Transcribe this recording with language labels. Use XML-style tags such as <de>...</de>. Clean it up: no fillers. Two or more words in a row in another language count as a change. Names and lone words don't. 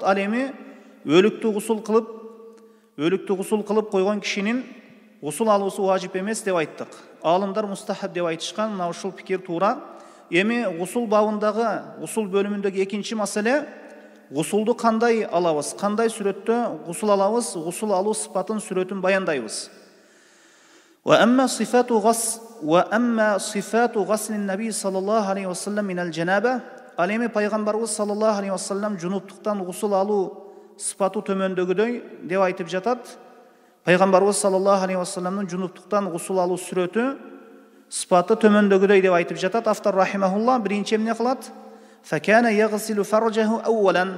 <ky>Ал эми өлүктү ғусул кылып койгон кишинин ғусул алуусу важип эмес деп айттык. Алымдар мустахаб деп айтышкан. Мына ушул пикир туура. Эми ғусул бабындагы, ғусул бөлүмүндөгү экинчи маселе, ғусулду кандай алабыз, кандай сүрөттө ғусул алабыз, ғусул алуу сыпатын сүрөтүн баяндайбыз.</ky> <ar>وأما صفة غسل النبي صلى الله عليه وسلم من الجنابة.</ar> <ky>Ал эми пайгамбарыбыз</ky> <ar>صلى الله عليه وسلم</ar> <ky>жунуптуктан ғусул алуу сыпаты төмөндөгүдөй деп айтып жатат. Пайгамбарыбыз</ky> <ar>صلى الله عليه وسلم</ar> <ky>жунуптуктан ғусул алуу сүрөтү сыпаты төмөндөгүдөй деп айтып жатат. Автор рахимахулла биринчи эмне кылат?</ky> <ar>فكان يغسل فرجه أولا.</ar>